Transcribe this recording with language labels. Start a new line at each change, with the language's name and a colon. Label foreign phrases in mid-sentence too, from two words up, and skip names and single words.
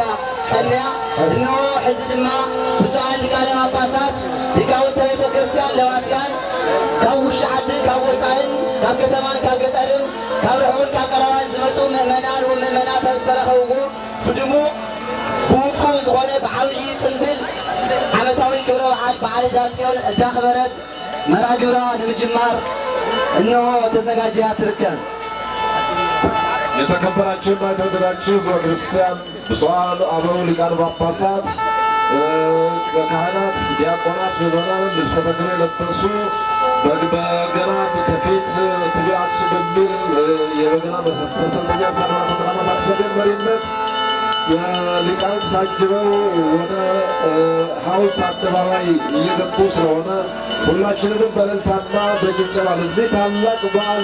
Tigrinya: ቀንያ። እነሆ ሕዚ ድማ ብፁዓን ሊቃነ ጳጳሳት ሊቃውንተ ቤተ ክርስቲያን ለዋስያን ካብ ውሽጢ ዓድን ካብ ወፃኢን ካብ ከተማን ካብ ገጠርን ካብ ርሑቕን ካብ ቀረባን ዝመፁ ምእመናን ወምእመናት ኣብ ዝተረኸብዎ ብድሙቕ ብውቁብ ዝኾነ ብዓብዪ ፅምብል ዓመታዊ ክብረ በዓል በዓለ ዳር ጽዮን እንዳኽበረት መርሃ ግብራ ንምጅማር እነሆ ተዘጋጅያ ትርከብ።
Amharic: የተከበራችሁና የተወደዳችሁ ህዝበ ክርስቲያን ብፁዓን አበው ሊቃነ ጳጳሳት ካህናት፣ ዲያቆናት፣ ምዕመናን ልብሰ ተክህኖ የለበሱ በገና ከፊት ትቤ አክሱም በሚል የበገና መሰልጠኛ አድባራት ወገዳማት አክሱም መሪነት ሊቃውንት ታጅበው ወደ ሐውልት አደባባይ እየገቡ ስለሆነ ሁላችንንም በእልልታና በጭብጨባ ለዚህ ታላቅ በዓል